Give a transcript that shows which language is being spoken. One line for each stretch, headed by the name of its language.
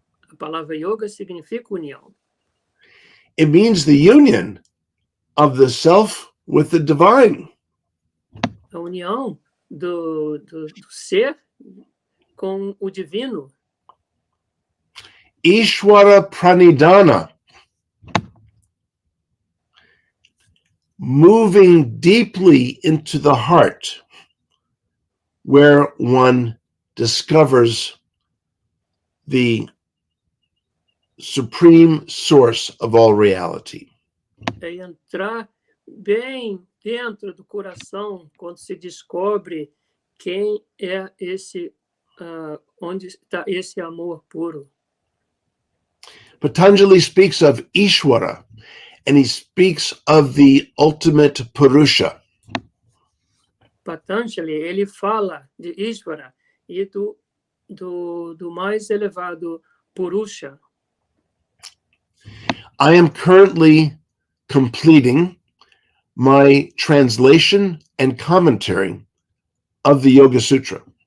Portuguese: A palavra yoga significa união.
English: It means the union of the self with the divine.
Portuguese: A união do ser com o divino.
Sanskrit: Ishwara Pranidhana.
English: Moving deeply into the heart, where one discovers the supreme source of all reality.
Portuguese: É entrar bem dentro do coração quando se descobre quem é esse, onde está esse amor puro.
English: Patanjali speaks of Ishwara, and he speaks of the ultimate Purusha.
Portuguese: Patanjali, ele fala de Ishvara e do mais elevado Purusha.
English: I am currently completing my translation and commentary of the Yoga Sutra.